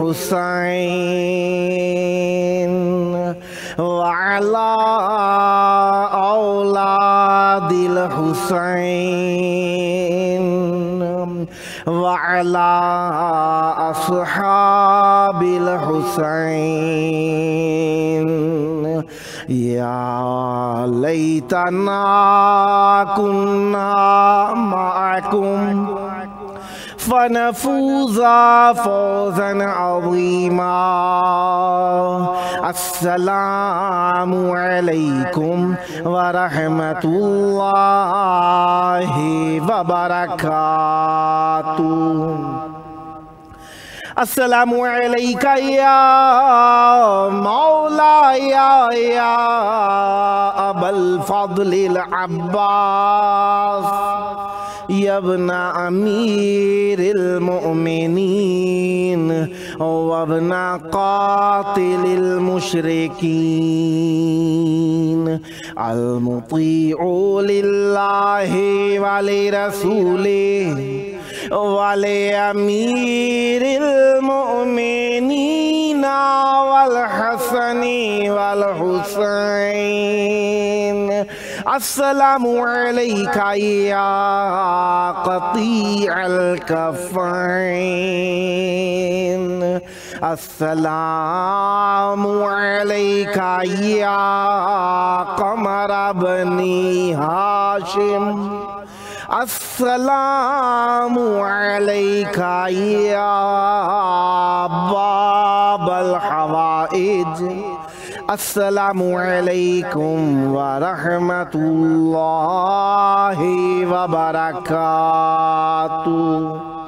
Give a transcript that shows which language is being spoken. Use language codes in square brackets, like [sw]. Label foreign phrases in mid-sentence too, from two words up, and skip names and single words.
[ar] حسين و على أولاد الحسين و على أصحاب الحسين. يا ليتنا كنا معكم فنفوز فوزا عظيما. السلام عليكم ورحمة الله وبركاته. السلام عليك يا مولا يا أبا الفضل العباس يا ابن أمير المؤمنين وابن قاتل المشركين المطيع لله ولرسوله ولأمير المؤمنين والحسن والحسين. السلام عليك يا قطيع الكفين, السلام عليك يا قمر بني هاشم, السلام عليك يا باب الحوائج. السلام عليكم ورحمة الله وبركاته.